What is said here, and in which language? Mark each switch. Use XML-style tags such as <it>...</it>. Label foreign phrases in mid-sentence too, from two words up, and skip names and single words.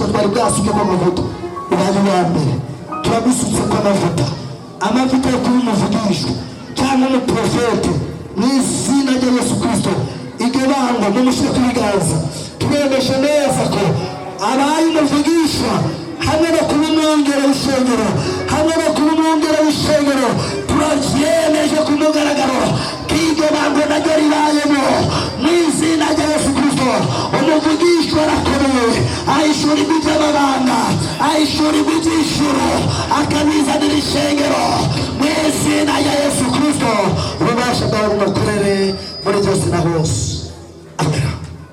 <rn>twari bwasuke kwa mavuta ubaje wa mbere turagusutse kwa amavuta yo kuba umuvugishwa cyangwa umuprofete n'izina rya Yesu Kristo iryo banga mumushyire ku biganza tubemeje neza ko abaye umuvugishwa hamwe no kuba umwongere w'ishengero hamwe no kuba umwongere w'ishengero turabyemeje ku mugaragaro k'iryo bango naryo ribayemo mu izina rya Yesu Kristo. Umuvugishwa arakomeye ahishura iby'amabanga ahishura iby'ishuro akabizanira ishengero mu izina rya Yesu Kristo. Ububasha bwawe bumukorere muri byose na hose.</rn>